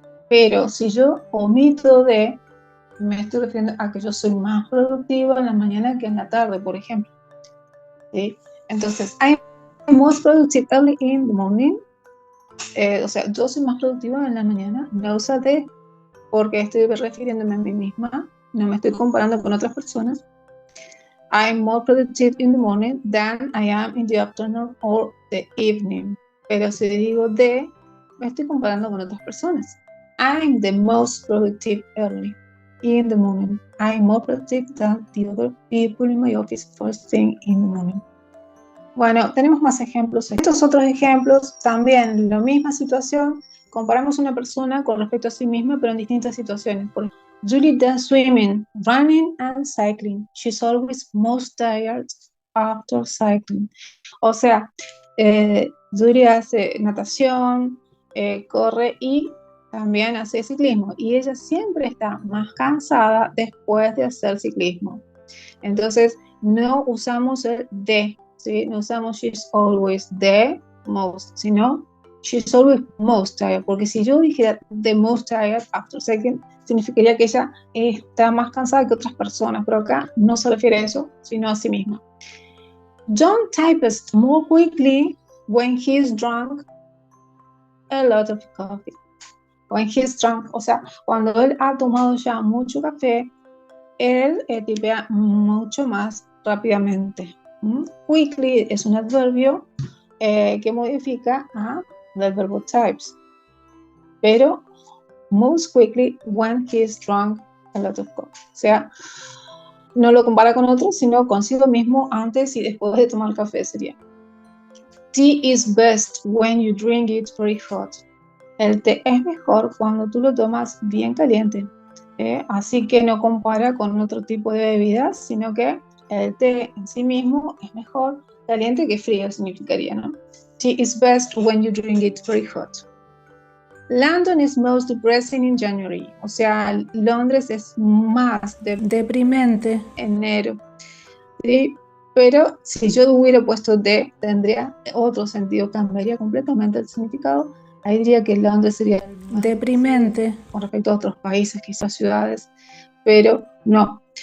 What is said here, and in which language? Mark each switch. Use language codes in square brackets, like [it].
[es] Pero si yo omito de, me estoy refiriendo a que yo soy más productiva en la mañana que en la tarde, por ejemplo. ¿Sí? Entonces, [en] I'm most productive early in the morning. [es] O sea, yo soy más productiva en la mañana, no usa de, porque estoy refiriéndome a mí misma, no me estoy comparando con otras personas. [en] I'm more productive in the morning than I am in the afternoon or the evening. [es] Pero si digo de, me estoy comparando con otras personas. [en] I'm the most productive early in the morning. I'm more productive than the other people in my office first thing in the morning. [es] Bueno, tenemos más ejemplos. Estos otros ejemplos, también la misma situación, comparamos una persona con respecto a sí misma, pero en distintas situaciones. Por ejemplo, [en] Julie does swimming, running and cycling. She's always most tired after cycling. [es] O sea, Julie hace natación, corre y también hace ciclismo. Y ella siempre está más cansada después de hacer ciclismo. Entonces, no usamos el de, ¿sí? No usamos [en] she's always the most, [es] sino [en] she's always most tired. [es] Porque si yo dijera [en] the most tired after cycling, [es] significaría que ella está más cansada que otras personas, pero acá no se refiere a eso, sino a sí misma. [en] John types more quickly when he's drunk a lot of coffee. When he's drunk, [es] o sea, cuando él ha tomado ya mucho café, él tipea mucho más rápidamente. [en] Quickly [es] es un adverbio que modifica del verbo [en] types, [es] pero [en] moves quickly when he's drunk a lot of coffee. [es] O sea, no lo compara con otros, sino consigo mismo antes y después de tomar café sería. [en] Tea is best when you drink it very hot. [es] El té es mejor cuando tú lo tomas bien caliente. Así que no compara con otro tipo de bebidas, sino que el té en sí mismo es mejor caliente que frío, significaría, ¿no? [en] Tea is best when you drink it very hot. London is most depressing in January. [es] O sea, Londres es más deprimente en enero. ¿Sí? Pero si yo hubiera puesto de, tendría otro sentido, cambiaría completamente el significado. Ahí diría que Londres sería deprimente con respecto a otros países, quizás ciudades, pero no.